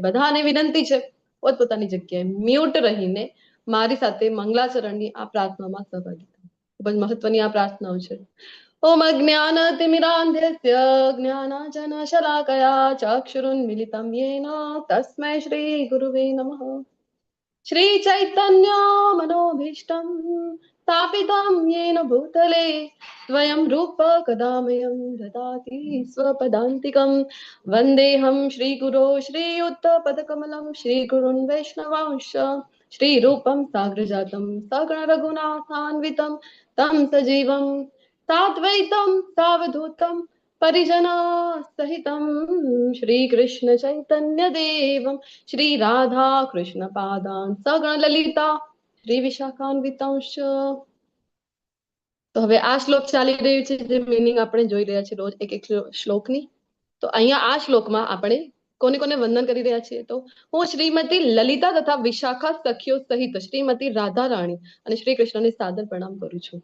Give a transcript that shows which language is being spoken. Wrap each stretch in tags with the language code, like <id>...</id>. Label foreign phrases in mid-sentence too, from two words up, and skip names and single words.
<gu>બધાને વિનંતી છે પોતપોતાની જગ્યાએ મ્યુટ રહીને મારી સાથે મંગલાચરણની આ પ્રાર્થનામાં સહભાગી થાઓ. ખૂબ જ મહત્વની આ પ્રાર્થનાઓ છે.</gu> <sa>ઓમ અજ્ઞાનતિમિરાન્ધસ્ય જ્ઞાનાંજનશલાકયા ચક્ષુરુન્મિલિतं येन તસ્मै શ્રી ગુરુવે નમઃ. श्री चैतन्य मनोभीष्टं स्थापितं येन भूतले स्वयं रूप कदामयं ददाति स्वपदान्तिकं वन्देऽहं श्रीगुरो श्रीयुतपदकमलं श्रीगुरुन् वैष्णवांश्च श्रीरूपं साग्रजातं सगण रघुनाथान्वितं तं सजीवं साद्वैतं सावधूतं परिजना सहितं श्रीकृष्ण चैतन्य देवं श्री राधा कृष्ण पादान सगण ललिता श्री विशाखान्वितांश.</sa> <gu>તો હવે આ શ્લોક ચાલી રહ્યું છે, જે મીનિંગ આપણે જોઈ રહ્યા છીએ રોજ એક એક શ્લોકની. તો અહીંયા આ શ્લોકમાં આપણે કોને કોને વંદન કરી રહ્યા છીએ? તો હું શ્રીમતી લલિતા તથા વિશાખા સખીઓ સહિત શ્રીમતી રાધા રાણી અને શ્રી કૃષ્ણને સાદર પ્રણામ કરું છું.</gu>